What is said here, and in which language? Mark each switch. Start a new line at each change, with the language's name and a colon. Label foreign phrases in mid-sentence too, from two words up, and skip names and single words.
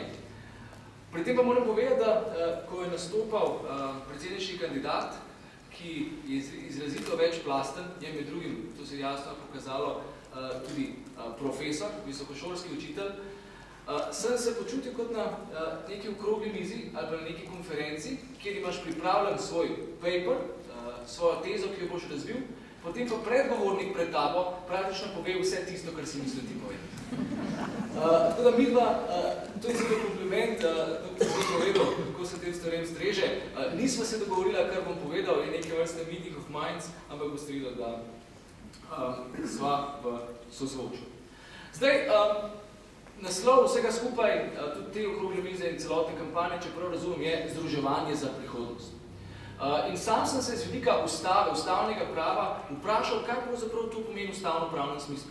Slovenian: Pri tem pa moram povedati, da ko je nastopal predsedniški kandidat, ki je izrazito večplasten, je med drugim, to se je jasno pokazalo, tudi profesor, visokošolski učitelj, sem se počutil kot na neki okrogli mizi ali na neki konferenci, kjer imaš pripravljen svoj paper, svojo tezo, ki jo boš razvil, potem pa predgovornik pred tabo praktično pove vse tisto, kar si mislil ti povedati. Tako da midva, to je zelo kompliment, to sem povedal, kako se tem stvarem streže. Nismo se dogovorila, kar bom povedal, je nekaj vrste
English: meeting of minds,
Slovenian: ampak bo strilo, da sva v sozvočju. Zdaj, naslov vsega skupaj, tudi te okrogle mize in celotne kampanje, čeprav razumem, je združevanje za prihodnost. In sam sem se z vidika ustavnega prava vprašal, kaj pravzaprav to pomeni v ustavno-pravnem smislu.